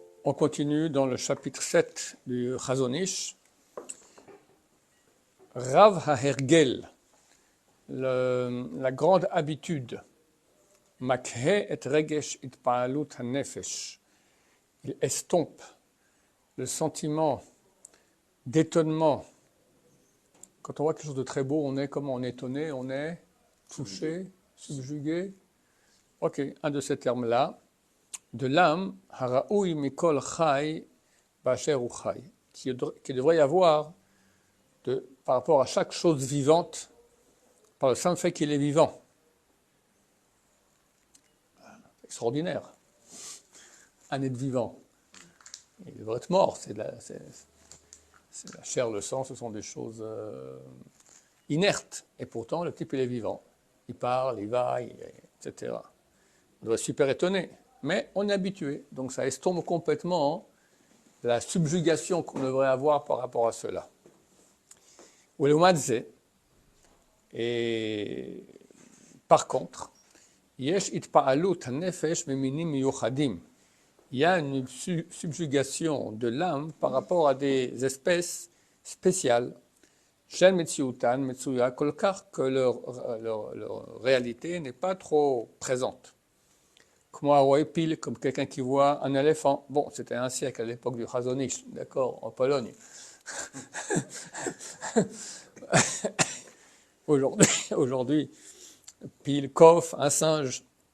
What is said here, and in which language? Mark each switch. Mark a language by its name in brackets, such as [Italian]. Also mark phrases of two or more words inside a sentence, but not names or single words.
[French] On continue dans le chapitre 7 du Chazon Ish. [Hebrew] רב ההרגל, [French] la grande habitude. [Hebrew] מקהה את רגש התפעלות הנפש. [French] Il estompe le sentiment d'étonnement. Quand on voit quelque chose de très beau, on est comment? On est étonné, on est touché, subjugué. Ok, un de ces termes-là, de l'âme, [Hebrew] הראוי מכל חי בשר וחי, [French] qui devrait y avoir par rapport à chaque chose vivante, par le simple fait qu'il est vivant. Extraordinaire. Un être vivant. Il devrait être mort. C'est la chair, le sang, ce sont des choses inertes. Et pourtant, le type, il est vivant. Il parle, il va, etc. On doit être super étonné. Mais on est habitué. Donc ça estompe complètement la subjugation qu'on devrait avoir par rapport à cela. Et par contre, [Hebrew] יש התפעלות הנפש ממינים מיוחדים. [French] Il y a une subjugation de l'âme par rapport à des espèces spéciales. [Hebrew] שמציאותן מצויה כל כך, [French] que leur réalité n'est pas trop présente. Comme quelqu'un qui voit un éléphant. Bon, c'était un siècle à l'époque du Chazon Ish, d'accord, en Pologne. Aujourd'hui, pile, kof, un singe.